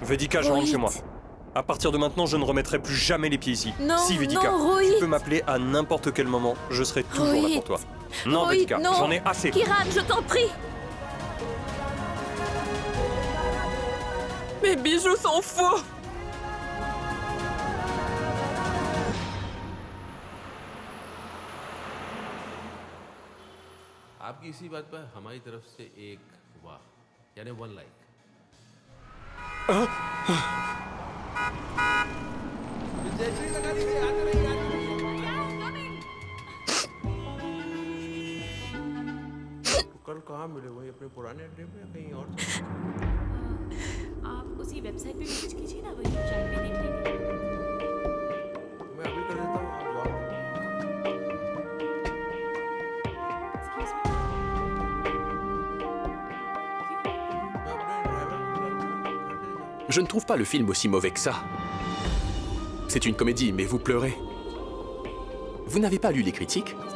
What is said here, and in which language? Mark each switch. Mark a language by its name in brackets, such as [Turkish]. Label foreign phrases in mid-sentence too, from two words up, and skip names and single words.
[French] Vedika, je rentre chez moi. À partir de maintenant, je ne remettrai plus jamais les pieds ici. Non, si, Vedika, non, Rohit. tu peux m'appeler à n'importe quel moment, je serai toujours là pour toi. Non, Rohit, Vedika, non. j'en ai assez. Kiran, je t'en prie. Mes bijoux sont faux. [Hindi] आपकी इसी बात पर हमारी तरफ से एक वाह यानी 1 लाइक कल कहाँ मिले वही अपने पुराने अड्डे पे या कहीं और आप उसी वेबसाइट पे विजिट कीजिए ना वही शायद भी देख लेंगे मैं अभी कर देता हूँ आप जाओ [French] Je ne trouve pas le film aussi mauvais que ça. C'est une comédie, mais vous pleurez. Vous n'avez pas lu les critiques?